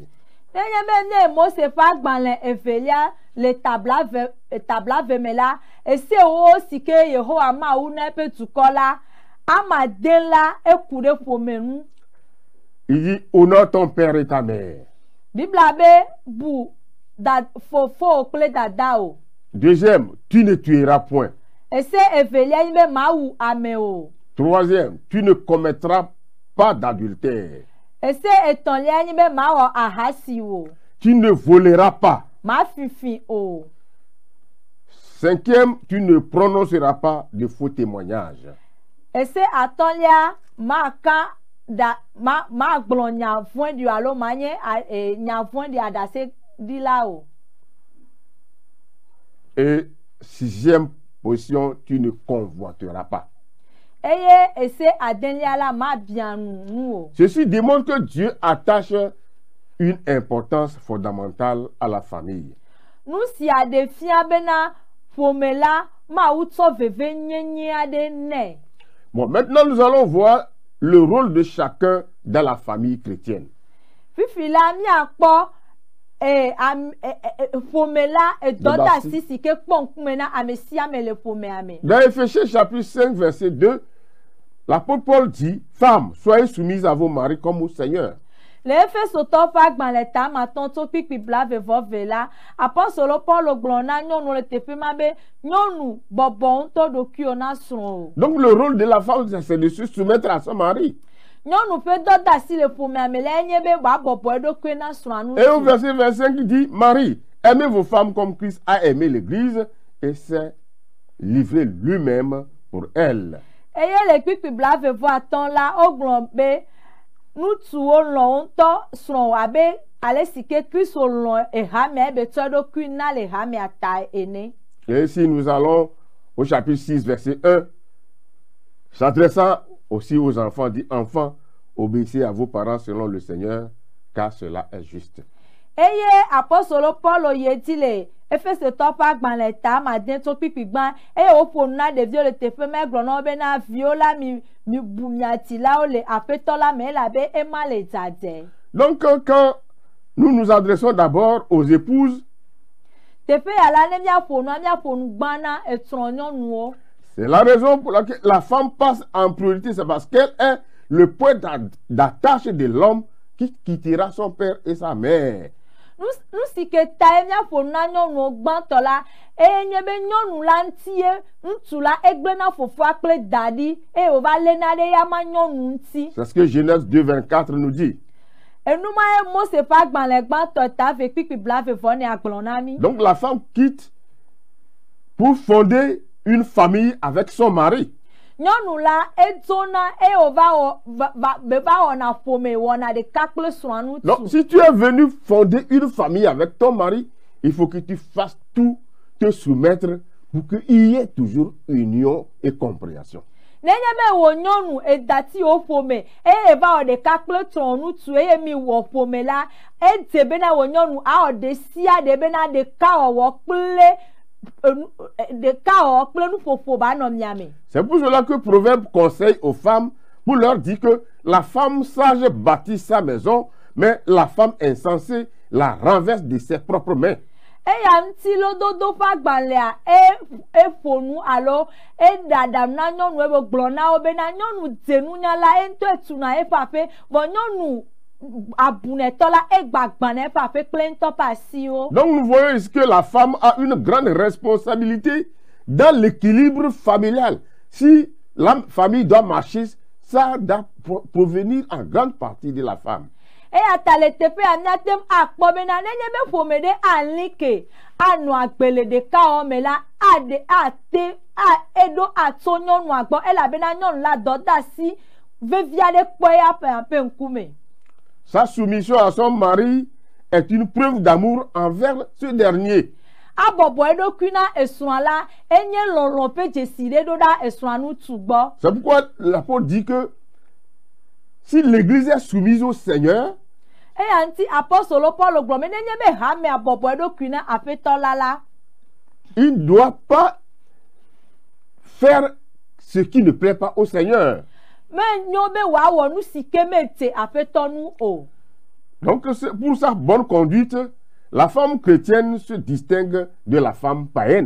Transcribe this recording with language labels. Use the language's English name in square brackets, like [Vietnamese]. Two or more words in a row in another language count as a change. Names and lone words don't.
[Ewe] Nenye be ne Mose ƒe agbalẽ evelia le tabla ve me la, esewo si ke Yehowa Mawu na eƒe dukɔ la, amade la eku ɖe ƒome nu. [French] Il dit, honore ton père et ta mère. [Ewe] Biblia be bu fofo kple dadao. [French] Deuxième, tu ne tueras point. [Ewe] Ese evelia nye be mawu ame o. [French] Troisième, tu ne commettras pas d'adultère. [Ewe] Ese etɔ̃lia nye be mawɔ ahasi o. [French] Tu ne voleras pas. [Ewe] Mafifi o. [French] Cinquième, tu ne prononceras pas de faux témoignages. [Ewe] Ese atɔ̃lia maka magblɔ nya vɔ̃ɖi alo manye nya vɔ̃ɖi aɖase ɖila o. [French] Et sixième position, tu ne convoiteras pas. [Ewe] Eye ese adelia la ma bianu nu o. [French] Ceci démontre que Dieu attache une importance fondamentale à la famille. [Ewe] Nu sia ɖe fia bena ƒome la Mawu tsɔ veve nyenye aɖe nɛ. [French] Bon, maintenant nous allons voir le rôle de chacun dans la famille chrétienne. [Ewe] Fifi la miakpɔ ƒome la edɔdasi si ke kpɔ ŋkume na ame sia ame le ƒomea me. [French] Dans Éphésiens chapitre 5 verset 2, l'apôtre Paul dit, femmes, soyez soumises à vos maris comme au Seigneur. [Ewe] Le Efesotɔ ƒe agbalẽ ta matɔ̃ tso kpikpi blavevɔve la, apɔstolo Paulo gblɔ na nyɔnu le teƒe ma be nyɔnu bɔbɔ ŋutɔ ɖokuiwo na srɔ̃ o. [French] Donc le rôle de la femme, c'est de se soumettre à son mari. [Ewe] Nyɔnu ƒe dɔdeasi le ƒomea me la enye be wòabɔbɔ eɖokui na srɔ̃a nu. [French] Et au verset 25 il dit, Marie, aimez vos femmes comme Christ a aimé l'Église et s'est livré lui-même pour elle. [Ewe] Eye le kpikpi blavevɔatɔ̃ la wogblɔ be ŋutsuwo lɔ̃ ŋutɔ srɔ̃ abe ale si ke Kristo lɔ̃ ehamea ebe tsɔ eɖokui na le hamea ta ene. [French] Et si nous allons au chapitre 6 verset 1, s'adressant aussi aux enfants, dit, enfants, obéissez à vos parents selon le Seigneur, car cela est juste. [Ewe] Eye apɔstolo Paulo ye di le Efesetɔ ƒe agbalẽ ta made tso kpikpi gbã eye woƒo nu na ɖeviwo le teƒe ma gblɔ na wo bena viwo la mi bu miatilawo le aƒetɔ la me elabe ema le dzadze. [French] Donc quand nous nous adressons d'abord aux épouses, [Ewe] teƒe ya la ne miaƒo nu gbã na esrɔ̃nyɔnuwo. [French] c'est la raison pour laquelle la femme passe en priorité, c'est parce qu'elle est le point d'attache de l'homme qui quittera son père et sa mère [Ewe] nu si ke ta mia fo na nyɔnu gbãtɔ la nye be nyɔnu la ŋutie ŋutsu la egble na fofoa kple daɖi eye wòva lé na ɖe ya ma nyɔnu ŋuti. [French] C'est ce que Genèse 2:24 nous dit. [Ewe] Enuma ye Mose ƒe agbalẽ gbãtɔ ta ve kpikpi blavevɔ ne agblɔ na mi. [French] Donc la femme quitte pour fonder une famille avec son mari. [Ewe] Nyɔnu la edzona eye wòva wɔna ƒome wɔna ɖeka kple srɔ̃a ŋutu. [French] Donc si tu es venu fonder une famille avec ton mari, il faut que tu fasses tout te soumettre pour qu'il y ait toujours union et compréhension. [Ewe] Nenye be wo nyɔnu edati wo ƒome eye eva wɔ ɖeka kple srɔ̃ ŋutu eye mi wɔ ƒome la edze bena wo nyɔnu awɔ ɖe sia ɖe bena ɖeka wɔwɔ kple nuƒoƒo ba nɔ mia me. [French] C'est pour cela que Proverbe conseille aux femmes pour leur dire que la femme sage bâtit sa maison, mais la femme insensée la renverse de ses propres mains. [Ewe] Eya ŋuti lododo ƒe agbalẽa eƒo nu alo eɖaɖam na nyɔnu ebe gblɔ na wo bena nyɔnu dze nunya la ŋutɔ etuna eƒe aƒe vɔ nyɔnu abunetɔ la egbagbã na eƒe aƒe kple ŋutɔ ƒe asiwo. [French] Donc nous voyons ici que la femme a une grande responsabilité dans l'équilibre familial. Si la famille doit marcher, ça doit provenir en grande partie de la femme. [Ewe] Eya ta le teƒe ya miatem akpɔ bena nenye be ƒome ɖe ali ke anɔ agbele ɖeka wɔ me la eɖo atso nyɔnua gbɔ elabena nyɔnu la dɔ de asi vevi aɖe kpɔ ya ƒe ŋkume. [French] Sa soumission à son mari est une preuve d'amour envers ce dernier. [Ewe] Abɔbɔ eɖokui na esrɔ̃a la enye lɔlɔ ƒe dzesi ɖe ɖo ɖa esrɔ̃a ŋutu gbɔ. [French] C'est pourquoi l'apôtre dit que si l'église est soumise au Seigneur, [Ewe] eya ŋuti apɔstolo Paul gblɔ me nenye be hame abɔbɔ eɖokui na aƒetɔ la [French] il ne doit pas faire ce qui ne plaît pas au Seigneur. [Ewe] Me nyo be wòawɔ nu si ke mete aƒetɔ nu o. [French] Donc pour sa bonne conduite, la femme chrétienne se distingue de la femme païenne.